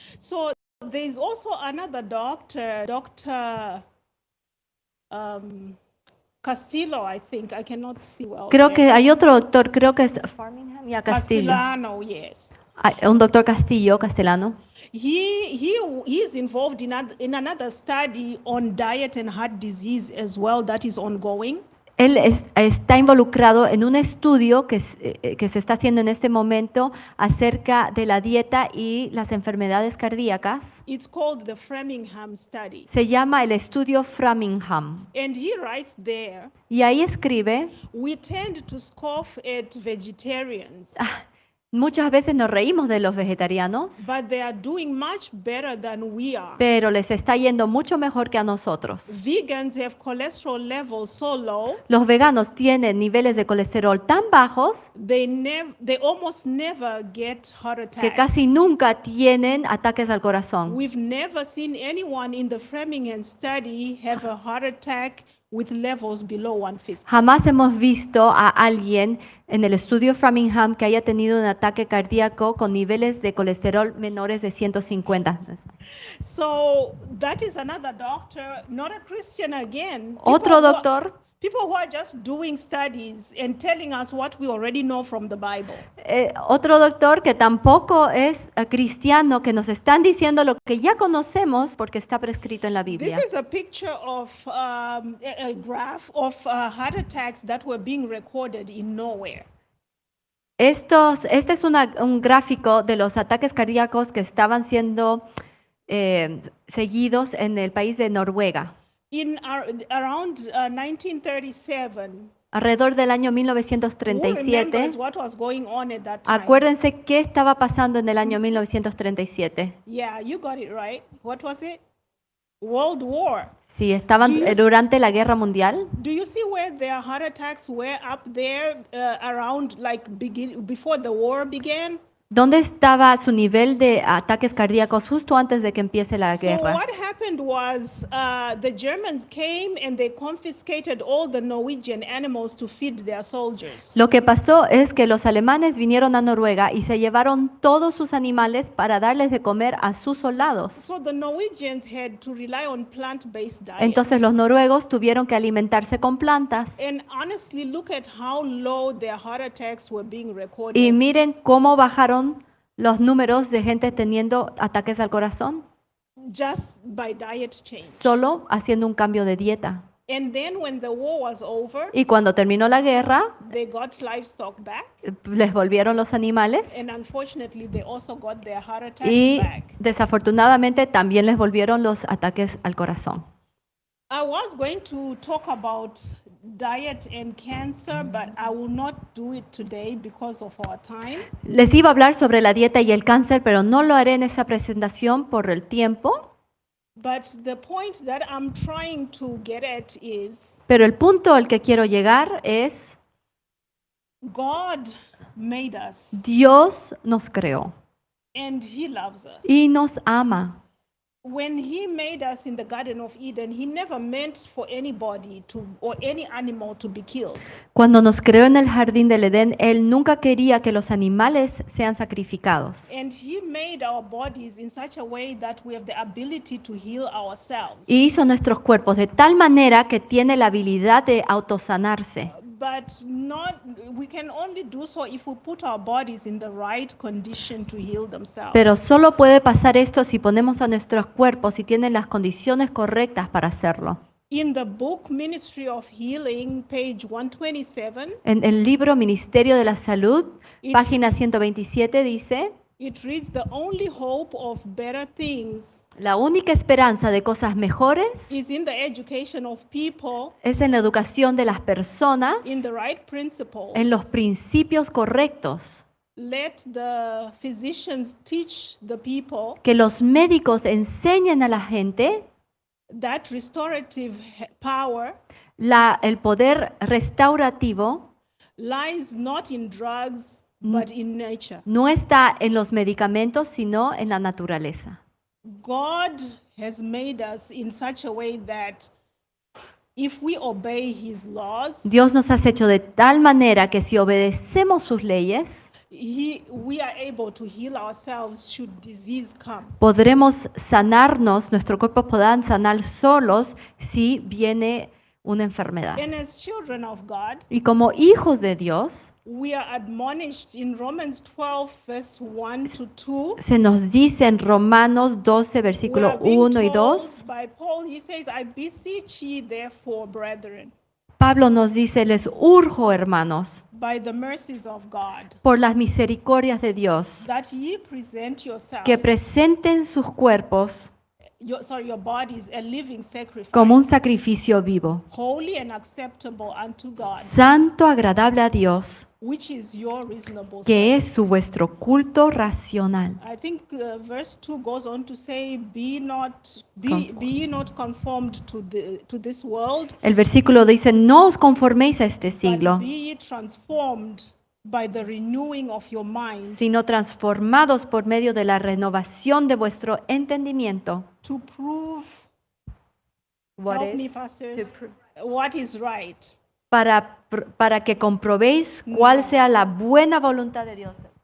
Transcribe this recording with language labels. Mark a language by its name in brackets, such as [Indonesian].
[English] So there's also another doctor, Dr. Castillo, I think. I cannot see well. [Spanish] Creo [English] there. [Spanish] que hay otro doctor, creo que es Farmingham, ya Castillo. [English] Castellano, yes. [Spanish] Un doctor Castellano. [English] He's involved in another study on diet and heart disease as well that is ongoing. [Spanish] Él está involucrado en un estudio que se está haciendo en este momento acerca de la dieta y las enfermedades cardíacas. [English] It's called the Framingham study. [Spanish] Se llama el estudio Framingham. [English] And he writes there, [Spanish] Y ahí escribe, [English] we tend to scoff at vegetarians, [Spanish] muchas veces nos reímos de los vegetarianos, [English] but they are doing much better than we are. [Spanish] pero les está yendo mucho mejor que a nosotros. [English] Vegans have cholesterol levels so low, [Spanish] Los veganos tienen niveles de colesterol tan bajos [English] they almost never get heart attacks. [Spanish] que casi nunca tienen ataques al corazón. [English] We've never seen anyone in the Framingham study have a heart attack with levels below 150. [Spanish] Jamás hemos visto a alguien en el estudio Framingham que haya tenido un ataque cardíaco con niveles de colesterol menores de 150. [English] So that is another doctor, not a Christian again. [Spanish] Otro doctor, [English] People who are just doing studies and telling us what we already know from the Bible. [Spanish] otro doctor que tampoco es cristiano, que nos están diciendo lo que ya conocemos porque está prescrito en la Biblia. [English] This is a picture of a graph of heart attacks that were being recorded in nowhere. [Spanish] Este es un gráfico de los ataques cardíacos que estaban siendo seguidos en el país de Noruega. [English] Around 1937, [Spanish] Alrededor del año [English] who remembers [Spanish] 1937, [English] what was going on at that time? [Spanish] acuérdense qué estaba pasando en el año 1937. [English] Yeah, you got it right. What was it? World War. [Spanish] Sí, estaban [English] Do you- [Spanish] durante la Guerra Mundial. [English] Do you see where their heart attacks were up there around like before the war began? [Spanish] ¿Dónde estaba su nivel de ataques cardíacos justo antes de que empiece la [English] So [Spanish] guerra? [English] what happened was the Germans came and they confiscated all the Norwegian animals to feed their soldiers. [Spanish] Lo que pasó es que los alemanes vinieron a Noruega y se llevaron todos sus animales para darles de comer a sus soldados. [English] So the Norwegians had to rely on plant-based diet. [Spanish] Entonces los noruegos tuvieron que alimentarse con plantas. [English] And honestly, look at how low their heart attacks were being [Spanish] Y [English] recorded [Spanish] miren cómo bajaron los números de gente teniendo ataques al corazón, [English] just by diet change. [Spanish] solo haciendo un cambio de dieta. [English] And then when the war was over, [Spanish] Y cuando terminó la guerra, [English] they got livestock back. [Spanish] les volvieron los animales [English] And unfortunately, they also got their heart attacks [Spanish] y [English] back. [Spanish] desafortunadamente también les volvieron los ataques al corazón. [English] I was going to talk about diet and cancer, but I will not do it today because of our time. [Spanish] Les iba a hablar sobre la dieta y el cáncer, pero no lo haré en esa presentación por el tiempo. [English] But the point that I'm trying to get at is [Spanish] Pero el punto al que quiero llegar es, [English] God made us [Spanish] Dios nos creó [English] and He loves us. [Spanish] y nos ama. [English] When He made us in the Garden of Eden, He never meant for anybody to or any animal to be killed. [Spanish] Cuando nos creó en el jardín del Edén, Él nunca quería que los animales sean sacrificados. [English] And He made our bodies in such a way that we have the ability to heal ourselves. [Spanish] Y hizo nuestros cuerpos de tal manera que tiene la habilidad de autosanarse. [English] But we can only do so if we put our bodies in the right condition to heal themselves. [Spanish] Pero solo puede pasar esto si ponemos a nuestros cuerpos y tienen las condiciones correctas para hacerlo. [English] In the book Ministry of Healing, page 127, [Spanish] En el libro Ministerio de la Salud, [English] It- [Spanish] página 127 dice, [English] it reads, the only hope of better things [Spanish] la única esperanza de cosas mejores [English] is in the education of people [Spanish] es en la educación de las personas, [English] in the right principles. [Spanish] en los principios correctos. [English] Let the physicians teach the people [Spanish] Que los médicos enseñen a la gente [English] that restorative power [Spanish] el poder restaurativo [English] lies not in drugs but in nature. [Spanish] no está en los medicamentos, sino en la naturaleza. [English] God has made us in such a way that if we obey His laws, [Spanish] Dios nos ha hecho de tal manera que si obedecemos sus leyes, [English] we are able to heal ourselves should disease come. [Spanish] podremos sanarnos, nuestros cuerpos podrán sanar solos si viene una enfermedad. [English] And as children of God, [Spanish] Y como hijos de Dios, [English] we are admonished in Romans 12, verse 1 to 2. [Spanish] se nos dice en Romanos 12, [English] We [Spanish] versículo [English] are being [Spanish] 1 y 2, [English] told by Paul, he says, I beseech ye therefore, brethren, [Spanish] Pablo nos dice, les urjo, hermanos, [English] by the mercies of God, [Spanish] por las misericordias de Dios, [English] that ye present yourselves, [Spanish] que presenten sus cuerpos [English] your bodies a living sacrifice, [Spanish] como un sacrificio vivo, [English] holy and acceptable unto God, [Spanish] santo, agradable a Dios, [English] which is your reasonable [Spanish] que es [English] service. [Spanish] su vuestro culto racional. [English] I think verse 2 goes on to say, be ye not conformed to this world, [Spanish] El versículo dice, no os conforméis a este [English] but [Spanish] siglo, [English] be ye transformed by the renewing of your mind, [Spanish] sino transformados por medio de la renovación de vuestro entendimiento. [English] to prove, What help is- me pastors, what is right. [Spanish] para que comprobéis cuál sea la buena voluntad de Dios.